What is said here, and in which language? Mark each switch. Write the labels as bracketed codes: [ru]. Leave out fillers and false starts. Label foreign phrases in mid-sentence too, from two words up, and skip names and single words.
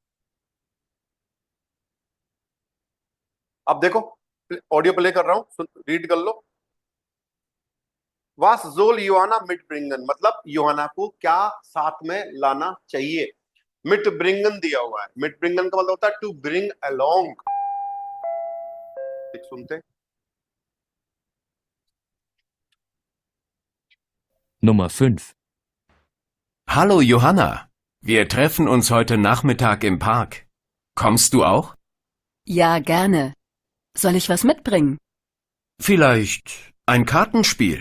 [hi] अब देखो, ऑडियो प्ले कर रहा हूं, रीड कर लो। [de] Was soll Johanna mit bringen, [hi] मतलब योहाना को क्या साथ में लाना चाहिए? [de] mit bringen [hi] दिया हुआ है। [de] mit bringen [hi] का मतलब होता है [en] to bring along. [hi] सुनते। [de] Nummer 5. Hallo Johanna, wir treffen uns heute Nachmittag im Park. Kommst du auch? Ja, gerne. Soll ich was mitbringen? Vielleicht ein Kartenspiel?